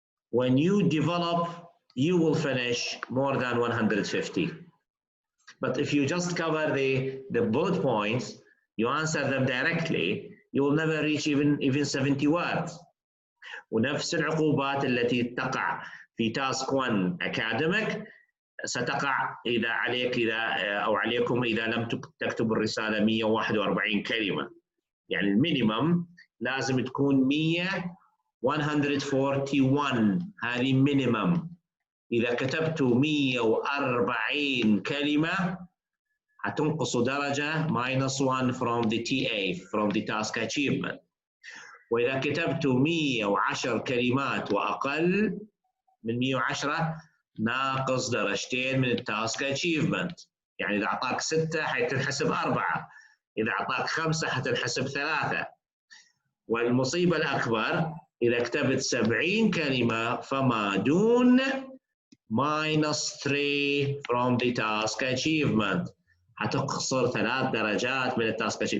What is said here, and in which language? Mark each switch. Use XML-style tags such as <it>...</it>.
<en>When you develop, you will finish more than 150. But if you just cover the bullet points, you answer them directly, you will never reach even 70 words.</en> <ar>ونفس العقوبات التي تقع في تاسك 1 academic ستقع إذا عليك أو عليكم إذا لم تكتب الرسالة 141 كلمة. يعني المينيمم لازم تكون 141. هذه مينيمم. إذا كتبتوا 140 كلمة هتنقصوا درجة</ar> <en>-1 from the TA, from the task achievement.</en> <ar>وإذا كتبتوا 110 كلمات وأقل من 110 ناقص درجتين من التاسك achievement. يعني إذا أعطاك 6 حتنحسب 4، إذا أعطاك 5 حتنحسب 3. والمصيبة الأكبر إذا كتبت 70 كلمة فما دون</ar> <en>-3 from the task achievement،</en> <ar>حتخسر 3 درجات من التاسك achievement.</ar>